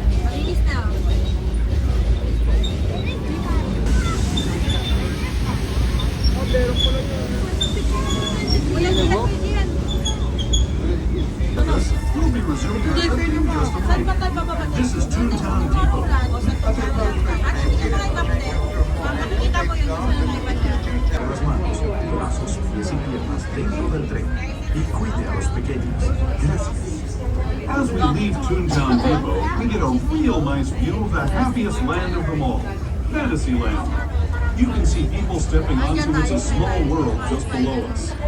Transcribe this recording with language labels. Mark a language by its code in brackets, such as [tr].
[tl] Malinis na. Wala na pwede yan. [en] We'll be resuming our trip in just a [tl] Saan ba [en] moment. [tl] tayo bababa? [en] This is Toontown Depot. [tl] Makikita mo yun sa naipan niya. [es] Las manos, brazos, pies y piernas dentro del tren y cuide a los pequeños. Gracias. [en] As we leave Toontown Depot, we get a real nice view of the happiest land of them all, Fantasyland. You can see people stepping onto It's a Small World just below us.